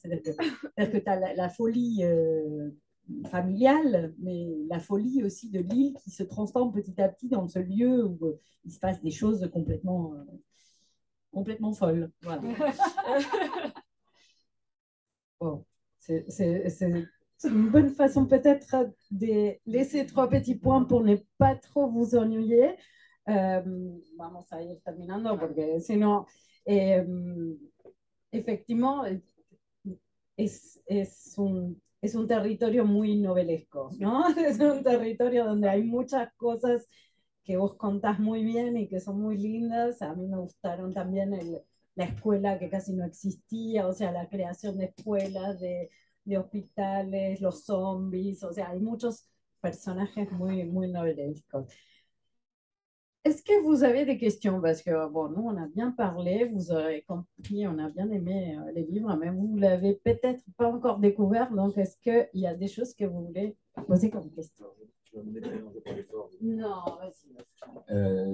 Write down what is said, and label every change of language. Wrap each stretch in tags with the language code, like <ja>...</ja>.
<fr>C'est-à-dire que tu as la folie familiale, mais la folie aussi de l'île qui se transforme petit à petit dans ce lieu où il se passe des choses complètement folles. Voilà. Bon, c'est une bonne façon peut-être de laisser trois petits points pour ne pas trop vous ennuyer.</fr> <es>Vamos a ir terminando porque si no, efectivement, es un territorio muy novelesco, ¿no? Es un territorio donde hay muchas cosas que vos contás muy bien y que son muy lindas. A mí me gustaron también la escuela que casi no existía, o sea, la creación de escuelas, de hospitales, los zombies, o sea, hay muchos personajes muy novelescos.</es> <fr>Est-ce que vous avez des questions? Parce que, bon, nous, on a bien parlé, vous aurez compris, on a bien aimé les livres, mais vous ne l'avez peut-être pas encore découvert. Donc, est-ce qu'il y a des choses que vous voulez poser comme question? Non, vas-y.</fr>